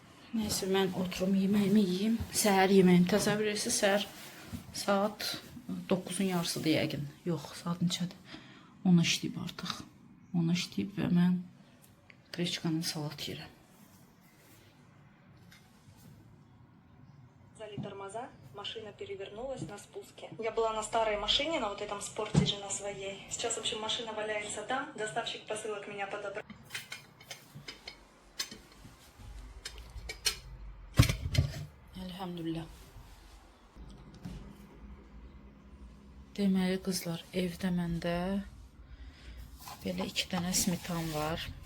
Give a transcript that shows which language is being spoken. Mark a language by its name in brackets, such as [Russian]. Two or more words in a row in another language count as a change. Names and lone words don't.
[Azerbaijani] Neyse mən oturum yeməyimi yeyim. Səhər yeməyimi təsəvvür edirsiniz. Səhər saat 9-un yarısıdır yəqin. Yox, saat neçədir? 10 işləyib artıq. 10 işləyib və mən qreçkanın salat yeyirəm. [Russian] Зали тормоза, машина перевернулась на спуске. Я была на старой машине, на вот этом спортиже на своей. Сейчас, в общем, машина валяется там. Доставщик посылок меня подобрал. [Azerbaijani] Elhamdülillah. Deməli qızlar, evdə məndə belə 2 dənə smetan var.